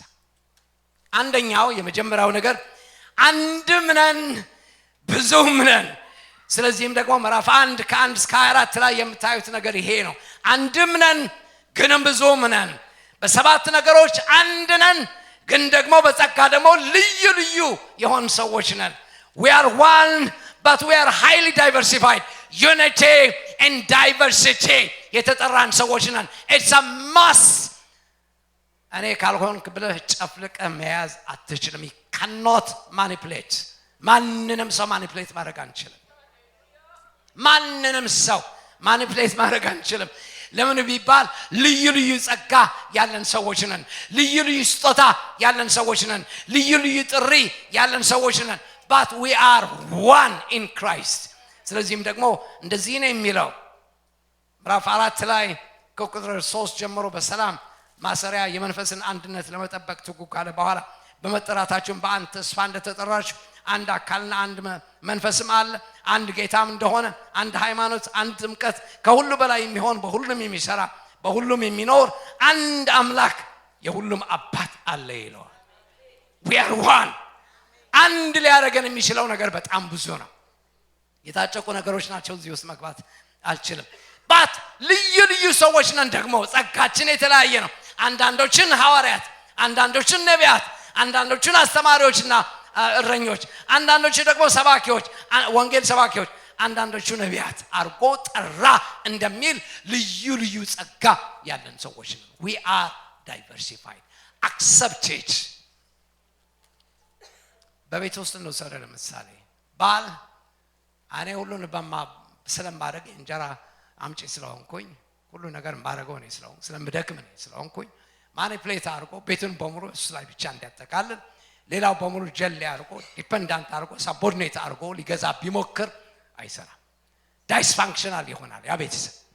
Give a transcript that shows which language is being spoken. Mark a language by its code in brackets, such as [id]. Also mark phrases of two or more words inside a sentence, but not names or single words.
[am] አንደኛው የመጀመሪያው ነገር አንድም ነን ብዙም ነን። ስለዚህም ደግሞ ምዕራፍ 1 ከ1 እስከ 24 ላይ የምታዩት ነገር ይሄ ነው። አንድም ነን ግንም ብዙም ነን። በ7 ነገሮች አንድ ነን፣ ግን ደግሞ በጸጋ ደግሞ ልዩ ልዩ የሆን ሰዎች ነን። [en] we are one but we are highly diversified. unity and diversity [am] የተጠራን ሰዎች ነን። [en] it's a must። [am] እኔ ካልሆንክ ብለህ ጨፍልቀህ መያዝ አትችልም። [en] you cannot manipulate። [am] ማንንም ሰው ማኒፕሌት ማድረግ አንችልም። ማንንም ሰው ማኒፕሌት ማድረግ አንችልም። ለምን ቢባል ልዩ ልዩ ጸጋ ያለን ሰዎች ነን። ልዩ ልዩ ስጦታ ያለን ሰዎች ነን። ልዩ ልዩ ጥሪ ያለን ሰዎች ነን። [en] but we are one in Christ። [am] ስለዚህም ደግሞ እንደዚህ ነው የሚለው ምዕራፍ 4 ላይ ከቁጥር 3 ጀምሮ በሰላም ማሰሪያ የመንፈስን አንድነት ለመጠበቅ ትጉ ካለ በኋላ በመጠራታችሁም በአንድ ተስፋ እንደተጠራችሁ አንድ አካልና አንድ መንፈስም አለ፣ አንድ ጌታም እንደሆነ፣ አንድ ሃይማኖት፣ አንድ ጥምቀት፣ ከሁሉ በላይ የሚሆን በሁሉም የሚሰራ በሁሉም የሚኖር አንድ አምላክ የሁሉም አባት አለ ይለዋል። [en] we are one። [am] አንድ ሊያደርገን የሚችለው ነገር በጣም ብዙ ነው። የታጨቁ ነገሮች ናቸው። እዚህ ውስጥ መግባት አልችልም። ባት ልዩ ልዩ ሰዎች ነን። ደግሞ ጸጋችን የተለያየ ነው። አንዳንዶችን ሐዋርያት፣ አንዳንዶችን ነቢያት፣ አንዳንዶችን አስተማሪዎችና እረኞች፣ አንዳንዶቹ ደግሞ ሰባኪዎች፣ ወንጌል ሰባኪዎች፣ አንዳንዶቹ ነቢያት አርጎ ጠራ እንደሚል ልዩ ልዩ ጸጋ ያለን ሰዎች ነን። [en] we are diversified accepted። [am] በቤት ውስጥ ነው ሰረ ለምሳሌ ባል እኔ ሁሉን ስለማደርግ እንጀራ አምጪ ስለሆንኩኝ ሁሉ ነገር ማረገው ነው ስለምደክም ነው ስለሆንኩኝ ማኒፕሌት አርጎ ቤቱን በሙሉ እሱ ላይ ብቻ እንዲያጠቃልል ሌላው በሙሉ ጀል ያርጎ ዲፔንዳንት አርጎ ሳቦርዲኔት አርጎ ሊገዛ ቢሞክር አይሰራም። ዳይስፋንክሽናል ይሆናል ያ ቤተሰብ።